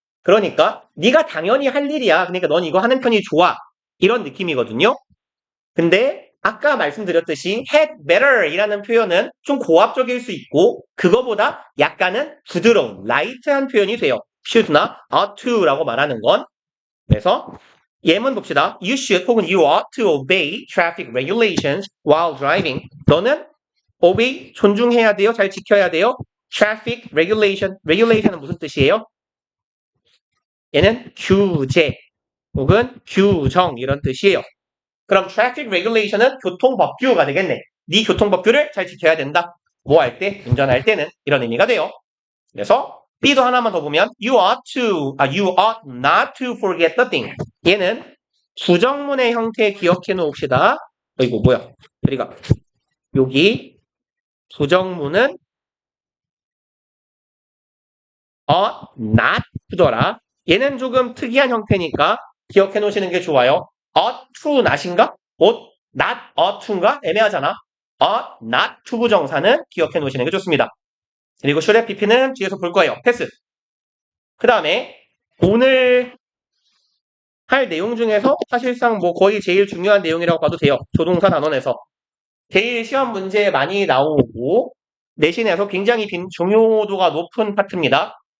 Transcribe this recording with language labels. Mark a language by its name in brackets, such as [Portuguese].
[Korean] 그러니까 네가 당연히 할 일이야. 그러니까 넌 이거 하는 편이 좋아. 이런 느낌이거든요. 근데 아까 말씀드렸듯이 had better 이라는 표현은 좀 고압적일 수 있고 그거보다 약간은 부드러운 라이트한 표현이 돼요. should나 ought to라고 말하는 건. 그래서 예문 봅시다. [English] You should [Korean] 혹은 [English] you ought to obey traffic regulations while driving. [Korean] 너는 obey 존중해야 돼요. 잘 지켜야 돼요. traffic regulation. regulation은 무슨 뜻이에요? 얘는 규제 혹은 규정 이런 뜻이에요. 그럼 traffic regulation은 교통법규가 되겠네. 네 교통법규를 잘 지켜야 된다. 뭐 할 때? 운전할 때는 이런 의미가 돼요. 그래서 B도 하나만 더 보면 [English] you ought not to forget the thing. [Korean] 얘는 부정문의 형태 기억해 놓읍시다. 이거 뭐야? 우리가 여기 부정문은 ought not to더라. 얘는 조금 특이한 형태니까 기억해 놓으시는 게 좋아요. ought to not인가? not ought to인가? 애매하잖아. ought not to 부정사는 기억해 놓으시는 게 좋습니다. 그리고 should have pp는 뒤에서 볼 거예요. 패스. 그 다음에 오늘 할 내용 중에서 사실상 뭐 거의 제일 중요한 내용이라고 봐도 돼요. 조동사 단원에서. 제일 시험 문제 많이 나오고 내신에서 굉장히 중요도가 높은 파트입니다.